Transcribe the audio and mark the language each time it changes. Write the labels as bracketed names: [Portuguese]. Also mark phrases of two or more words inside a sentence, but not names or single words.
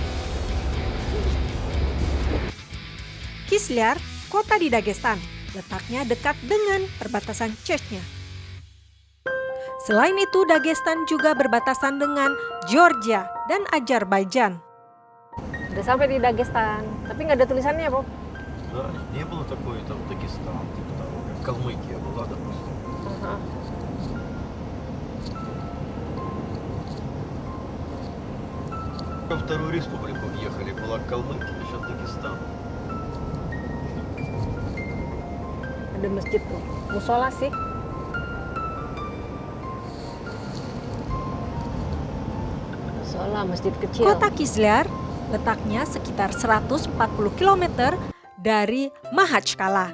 [Indonesian] Kizlyar, kota di Dagestan, letaknya dekat dengan perbatasan Chechnya. Selain itu, Dagestan juga berbatasan dengan Georgia dan Azerbaijan. Udah sampai di Dagestan, tapi nggak ada tulisannya, Bob. [Russian] Да, не было такой там Дагестан, типа того, как Калмыкия была, допустим. Во Вторую республику въехали, была Калмыкия, сейчас Дагестан. [Indonesian] Ada masjid tuh, musola sih. Musola, masjid kecil. Kota Kizlyar letaknya sekitar 140 km dari Mahachkala.